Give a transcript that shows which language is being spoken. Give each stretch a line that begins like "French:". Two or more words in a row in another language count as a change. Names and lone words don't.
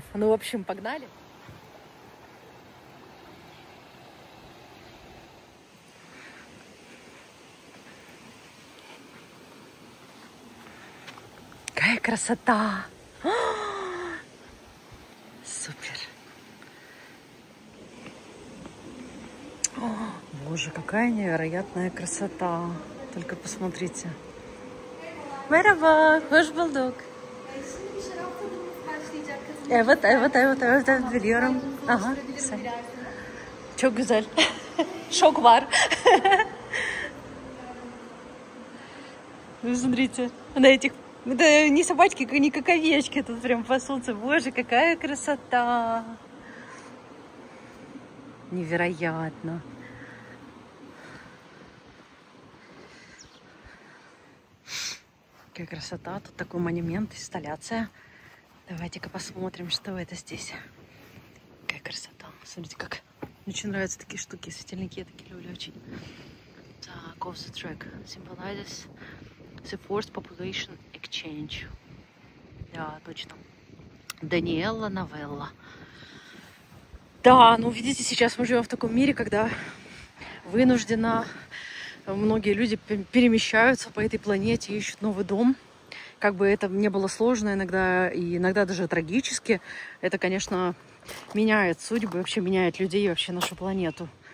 Russian: Ну, в общем, погнали! Какая красота! Супер! О, боже, какая невероятная красота! Только посмотрите.
Turkish: Merhaba, hoş bulduk. Evet, biliyorum. Aha, güzel. Çok güzel. Şok var.
Russian: Вы смотрите, на этих... Это не собачки, не как овечки, тут прям пасутся. Боже, какая красота! Невероятно! Какая красота! Тут такой монумент, инсталляция. Давайте-ка посмотрим, что это здесь. Какая красота! Смотрите, как... Мне очень нравятся такие штуки, светильники, я такие люблю очень. Так,
English: off the track symbolizes the forced population exchange.
Russian: Да, точно. Даниэлла Новелла. Да, ну видите, сейчас мы живем в таком мире, когда вынужденно многие люди перемещаются по этой планете, ищут новый дом. Как бы это не было сложно иногда, и иногда даже трагически, это, конечно, меняет судьбы, вообще меняет людей, вообще нашу планету.